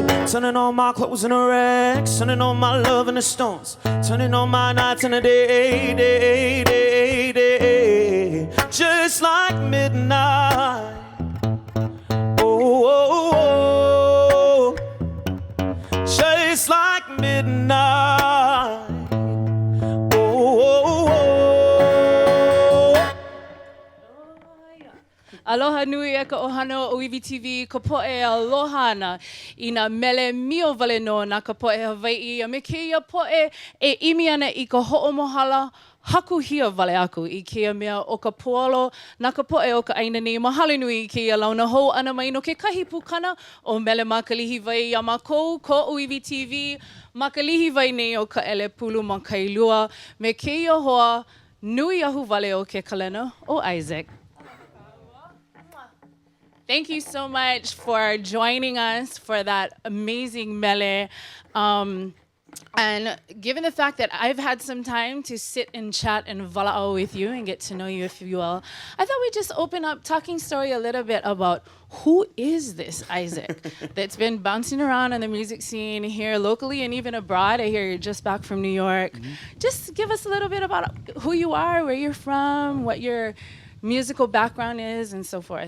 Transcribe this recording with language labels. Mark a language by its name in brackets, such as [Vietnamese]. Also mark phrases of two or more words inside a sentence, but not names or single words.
[English] Turning all my clothes in a wreck, turning all my love in the stones, turning all my nights in a day. Just like midnight. Oh, oh, oh. Just like midnight. Oh, oh, oh. [Hawaiian] Aloha nui e ka ohana o ʻŌiwi TV, ka poʻe aloha ana I nā mele mio wale no nā ka poʻe Hawaiʻi. A me keia poʻe e imi ana I ka hoʻomohala haku hia wale aku I keia mea o ka pualo nā ka poʻe o ka ʻaina nei. Mahalo nui I keia launa hou ana mai no ke kahi pukana o Mele Ma Ka Lihiwai. Ia mākou ko ʻŌiwi TV, Ma Ka Lihiwai nei o Kaʻelepulu ma Kailua. Me keia hoa nui ahu wale o ke kalena o Izik. [English] Thank you so much for joining us for that amazing mele. And given the fact that I've had some time to sit and chat and walaʻau with you and get to know you, if you will, I thought we'd just open up talking story a little bit about who is this Izik that's been bouncing around in the music scene here locally and even abroad. I hear you're just back from New York. Just give us a little bit about who you are, where you're from, what your musical background is, and so forth.